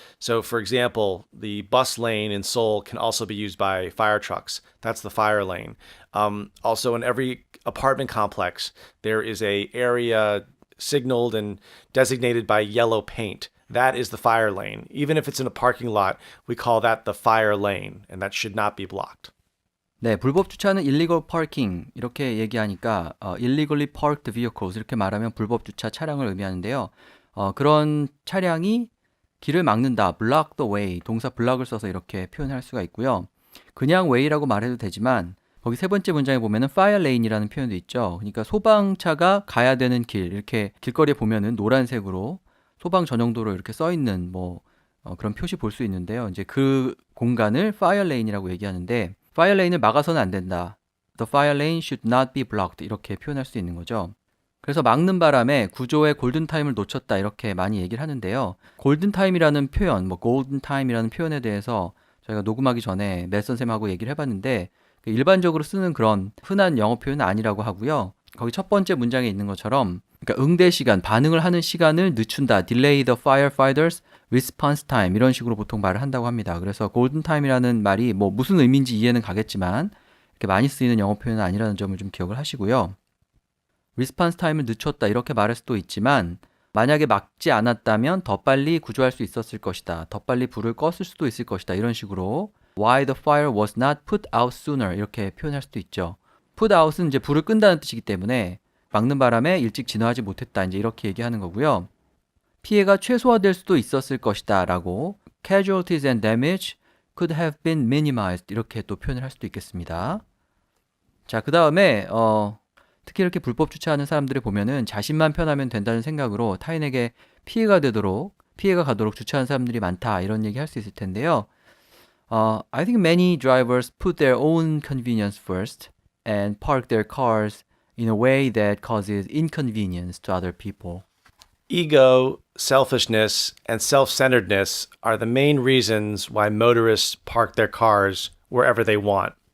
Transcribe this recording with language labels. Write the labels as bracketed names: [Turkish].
[English] So for example, the bus lane in Seoul can also be used by fire trucks. That's the fire lane. Also in every apartment complex, there is a area signaled and designated by yellow paint. That is the fire lane. Even if it's in a parking lot, we call that the fire lane, and that should not be blocked. [Korean] 네, 불법 주차는 [English] illegal parking [Korean] 이렇게 얘기하니까 [English] illegally parked vehicles [Korean] 이렇게 말하면 불법 주차 차량을 의미하는데요. 그런 차량이 길을 막는다, [English] block the way, [Korean] 동사 block을 써서 이렇게 표현할 수가 있고요. 그냥 way라고 말해도 되지만 거기 세 번째 문장에 보면은 fire lane이라는 표현도 있죠. 그러니까 소방차가 가야 되는 길, 이렇게 길거리에 보면은 노란색으로 소방 전용도로 이렇게 써 있는 그런 표시 볼 수 있는데요. 이제 그 공간을 fire lane이라고 얘기하는데 fire lane을 막아서는 안 된다. [English] The fire lane should not be blocked [Korean] 이렇게 표현할 수 있는 거죠. 그래서 막는 바람에 구조의 골든타임을 놓쳤다 이렇게 많이 얘기를 하는데요. 골든타임이라는 표현, 골든타임이라는 표현에 대해서 저희가 녹음하기 전에 맷 선생님하고 얘기를 해봤는데 일반적으로 쓰는 그런 흔한 영어 표현은 아니라고 하고요. 거기 첫 번째 문장에 있는 것처럼 그러니까 응대 시간, 반응을 하는 시간을 늦춘다. [English] Delay the firefighters response time [Korean] 이런 식으로 보통 말을 한다고 합니다. 그래서 golden time이라는 말이 무슨 의미인지 이해는 가겠지만 이렇게 많이 쓰이는 영어 표현은 아니라는 점을 좀 기억을 하시고요. response time을 늦췄다 이렇게 말할 수도 있지만 만약에 막지 않았다면 더 빨리 구조할 수 있었을 것이다. 더 빨리 불을 껐을 수도 있을 것이다. 이런 식으로 [English] why the fire was not put out sooner [Korean] 이렇게 표현할 수도 있죠. put out은 이제 불을 끈다는 뜻이기 때문에 막는 바람에 일찍 진화하지 못했다. 이제 이렇게 얘기하는 거고요. 피해가 최소화될 수도 있었을 것이다 라고 [English] casualties and damage could have been minimized [Korean] 이렇게 또 표현을 할 수도 있겠습니다. 자, 그 다음에 특히 이렇게 불법 주차하는 사람들을 보면은 자신만 편하면 된다는 생각으로 타인에게 피해가 가도록 주차하는 사람들이 많다 이런 얘기 할 수 있을 텐데요. [English] I think many drivers put their own convenience first and park their cars in a way that causes inconvenience to other people. Ego, selfishness, and self-centeredness are the main reasons why motorists park their cars wherever they want.